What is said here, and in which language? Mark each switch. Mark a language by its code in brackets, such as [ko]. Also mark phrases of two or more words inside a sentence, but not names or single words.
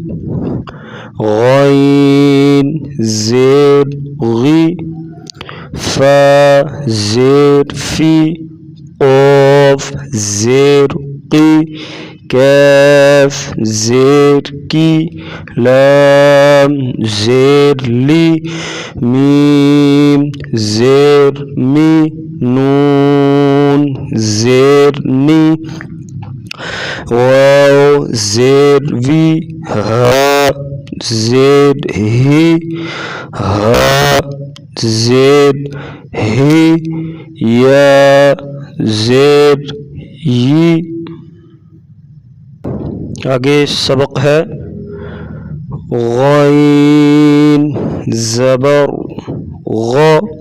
[ur] غین زیر غی، فا زیر فی، قاف زیر قی، کاف زیر کی، لام زیر لی، میم زیر می، نون زیر نی، واو زیر وی، ہا زیر ہی، ہا زیر ہی، یا زیر یی۔ آگے سبق ہے غین زبر غ۔